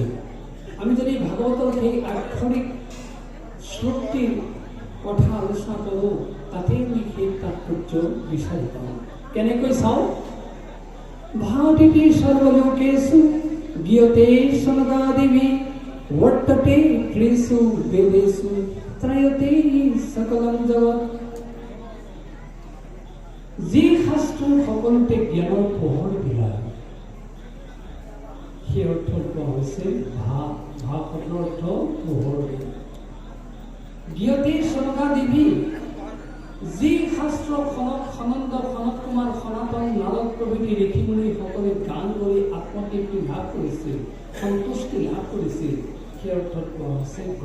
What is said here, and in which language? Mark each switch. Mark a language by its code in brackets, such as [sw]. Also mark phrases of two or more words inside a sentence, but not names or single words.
[as] আমি যদি ভাগৱতৰ সেই আক্ষৰিক শ্লোকটিৰ কথা আলোচনা কৰোঁ, তাতে আমি সেই তাৎপৰ্য বিচাৰি পাওঁ। কেনেকৈ চাওঁ? [sa] ভাৱতীতি সৰ্বলোকেষু গীয়তে সনকাদিবি वर्तते त्रिषु वेदेषु त्रयते सकलं जगत। [as] যি শাস্ত্ৰ সকলোতে জ্ঞানৰ পোহৰ বিলায়, সেই অৰ্থত কোৱা হৈছে ভাৱ। ভাৱ শব্দৰ অৰ্থ পোহৰ দিয়া। [sa] গীয়তে সনকাদিবি, [as] যি শাস্ত্ৰ সনন্দ, সনত কুমাৰ, সনাতন, নাৰদ প্ৰভৃতি ঋষিমুনি সকলে গান কৰি আত্মতৃপ্তি লাভ কৰিছিল, সন্তুষ্টি লাভ কৰিছিল, সেই অৰ্থত কোৱা হৈছে গ।